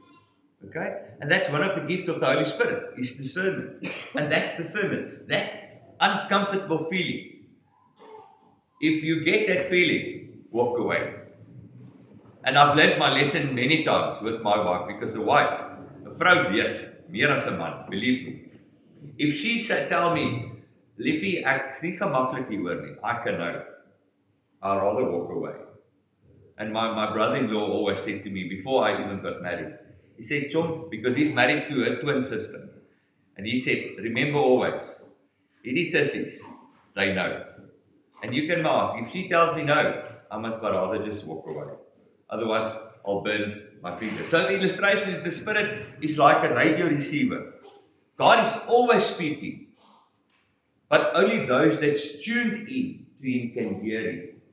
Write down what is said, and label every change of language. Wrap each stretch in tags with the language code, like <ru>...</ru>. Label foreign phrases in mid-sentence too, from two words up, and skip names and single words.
<en>Okay? And that's one of the gifts of the Holy Spirit, is discernment. And that's discernment. That uncomfortable feeling. If you get that feeling, walk away. And I've learned my lesson many times with my wife, because the wife,</en> <af>'n vrou weet meer as 'n man,</af> <en>believe me. If she said, tell me,</en> <af>Liefie, ek's nie gemaklik hieroor nie,</af> <en>I can know. I'd rather walk away. And my brother-in-law always said to me, before I even got married, he said, Chom, because he's married to a twin sister, and he said, remember always,</en> <af>hierdie sissies,</af> <en>they know. And you can ask, if she tells me no, I must rather just walk away. Otherwise, I'll burn my fingers. So the illustration is the Spirit is like a radio receiver. God is always speaking, but only those that's tuned in to Him can hear Him.</en>